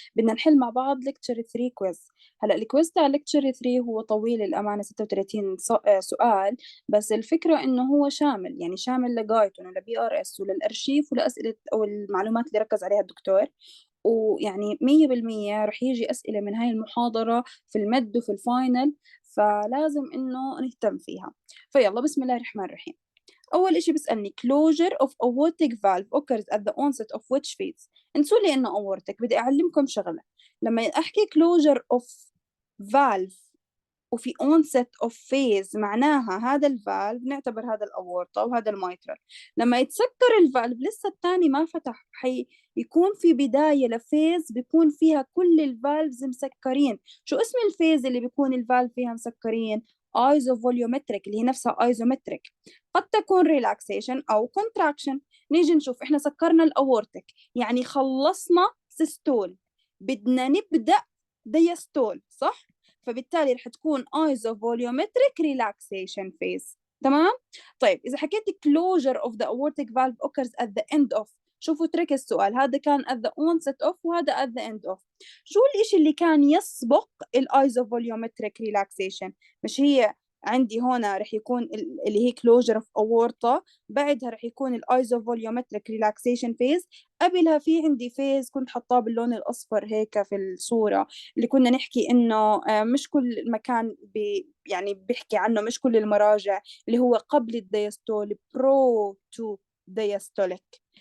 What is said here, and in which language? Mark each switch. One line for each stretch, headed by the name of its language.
Arabic: بدنا نحل مع بعض ليكتشر 3 كويز. هلا الكويز تاع ليكتشر 3 هو طويل الأمانة، 36 سؤال، بس الفكرة إنه هو شامل، يعني شامل لجايتون ولبي ار اس وللأرشيف ولأسئلة أو المعلومات اللي ركز عليها الدكتور. ويعني 100% رح يجي أسئلة من هاي المحاضرة في المد وفي الفاينل، فلازم إنه نهتم فيها. فيلا بسم الله الرحمن الرحيم. أول إشي بسألني
English: closure of aortic valve occurs at the onset of which phase.
Arabic: انسوا لي إنه aortic، بدي أعلمكم شغلة. لما أحكي
English: closure of valve
Arabic: وفي
English: onset of phase
Arabic: معناها هذا الفالف نعتبر هذا الأورطة وهذا الميترال. لما يتسكر الفالف لسه الثاني ما فتح، يكون في بداية لفيز بيكون فيها كل الفالفز مسكرين. شو اسم الفيز اللي بيكون الفالف فيها مسكرين؟ ايزوفوليومتريك، اللي هي نفسها ايزومتريك. قد تكون ريلاكسيشن او كونتراكشن. نيجي نشوف، احنا سكرنا الاورتك يعني خلصنا سيستول، بدنا نبدا ديستول، صح؟ فبالتالي رح تكون ايزوفوليومتريك ريلاكسيشن فيز. تمام. طيب اذا حكيت
English: closure of the aortic valve occurs at the end of،
Arabic: شوفوا ترك السؤال، هذا كان
English: at the onset of
Arabic: وهذا
English: at the end of.
Arabic: شو الإشي اللي كان يسبق الايزوفوليومتريك ريلاكسيشن؟ مش هي عندي هنا رح يكون اللي هي closure of aorta، بعدها رح يكون الايزوفوليومتريك ريلاكسيشن فيز، قبلها في عندي فيز كنت حطاه باللون الأصفر هيك في الصورة، اللي كنا نحكي إنه مش كل مكان يعني بيحكي عنه، مش كل المراجع، اللي هو قبل الديستول، برو تو ديستوليك.